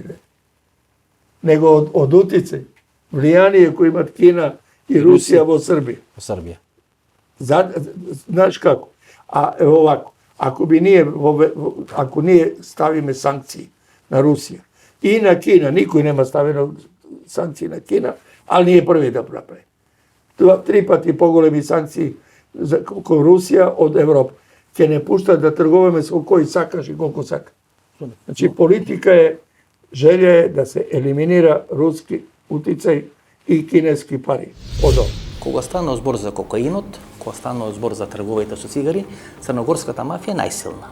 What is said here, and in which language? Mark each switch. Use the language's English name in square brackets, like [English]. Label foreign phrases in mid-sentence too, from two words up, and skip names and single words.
[Macedonian] Него од утицај, влијание кој имат Кина и Русија во Србија. Во Србија. Знаеш како? А овако, ако ние ставиме санкции на Русија и на Кина, никој нема ставено санкции на Кина, [Serbian] ali nije prvi da napravi. [Macedonian] 3 pati poголеми санкции кон Русија од Европа. Ќе не пушта да тргуваме со кој сакаш и колку сака. Значи политика е, желја е да се елиминира руски утицај и кинески пари од ова. Кога станува збор за кокаинот, ако станува збор за трговите со цигари, црногорската мафија е најсилна.